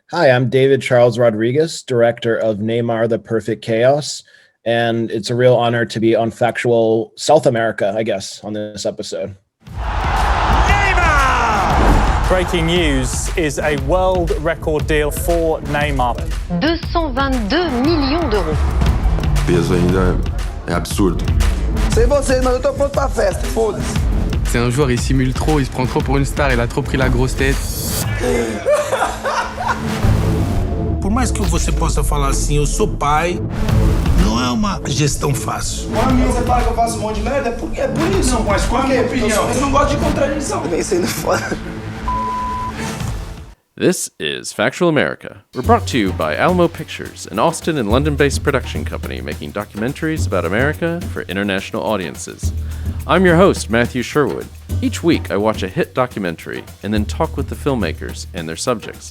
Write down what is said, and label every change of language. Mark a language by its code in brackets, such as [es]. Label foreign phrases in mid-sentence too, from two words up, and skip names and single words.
[en] Hi, I'm David Charles Rodrigues, director of Neymar, The Perfect Chaos. And it's a real honor to be on factual South America, I guess, on this episode. Neymar! Breaking news is a world record deal for Neymar. [fr] 222 millions d'euros. [pt] Peso ainda é absurdo. Sem você, não, eu tô pronto pra festa, foda-se. [fr] C'est un joueur, il simule trop, il se prend trop pour une star, il a trop pris la grosse tête. [pt] Por mais que você possa falar assim, eu sou pai, não é uma gestão fácil. Quando mim você fala que eu faço um monte de merda, é por isso. Não, mas qual é a minha opinião? Eu não gosto de contradição. Vem sendo foda. [en] This is Factual America. We're brought to you by Alamo Pictures, an Austin and London-based production company making documentaries about America for international audiences. I'm your host, Matthew Sherwood. Each week, I watch a hit documentary and then talk with the filmmakers and their subjects.